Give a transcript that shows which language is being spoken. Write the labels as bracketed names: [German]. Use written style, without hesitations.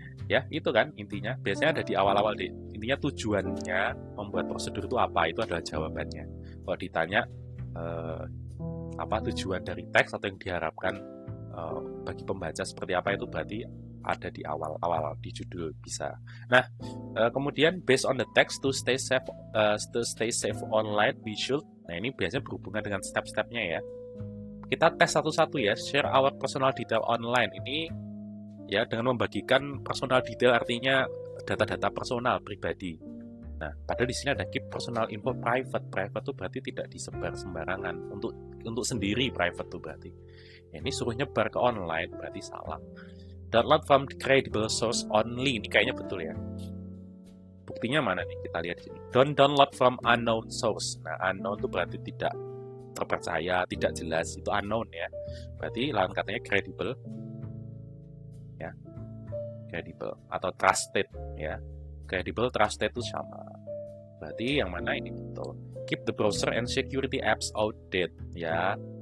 [Indonesian] Ya, itu kan intinya. Biasanya ada di awal-awal deh. Intinya tujuannya membuat prosedur itu apa? Itu adalah jawabannya. Kalau ditanya apa tujuan dari teks atau yang diharapkan bagi pembaca seperti apa, itu berarti ada di awal-awal di judul bisa. Nah, kemudian [English] based on the text to stay safe online we should. [Indonesian] Nah, ini biasanya berhubungan dengan step-stepnya ya. Kita tes satu-satu ya. [English] Share our personal detail online. [Indonesian] Ini ya dengan membagikan personal detail artinya data-data personal pribadi. Nah, padahal di sini ada [English] keep personal info private. [Indonesian] Private itu berarti tidak disebar sembarangan. Untuk sendiri private itu berarti. Ya, ini suruh nyebar ke online berarti salah. [English] Download from credible source only. [Indonesian] Ini kayaknya betul ya. Buktinya mana nih? Kita lihat di sini. [English] Don't download from unknown source. [Indonesian] Nah, unknown itu berarti tidak terpercaya, tidak jelas. Itu unknown ya. Berarti lawan katanya credible. Ya. Credible atau trusted ya. Credible, trusted itu sama. Berarti yang mana ini betul. [English] Keep the browser and security apps outdated ya.